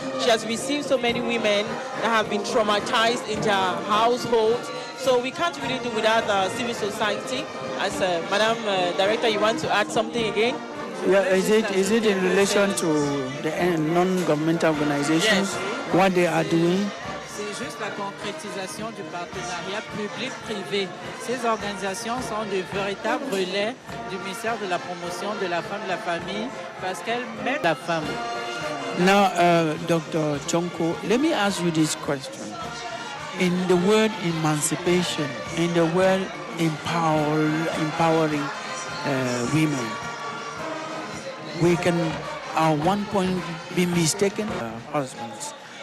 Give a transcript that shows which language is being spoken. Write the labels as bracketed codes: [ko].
[en] She has received so many women that have been traumatized in their households. So we can't really do without civil society. As Madam Director, you want to add something again? Yeah, is it in relation to the non-governmental organizations, what they are doing? [fr] C'est juste la concrétisation du partenariat public-privé. Ces organisations sont de véritables relais du ministère de la promotion de la femme et de la famille parce qu'elles mettent la femme. [en] Now, Dr. Chonko, let me ask you this question. In the word emancipation, in the word empowering women, we can at one point be mistaken husbands.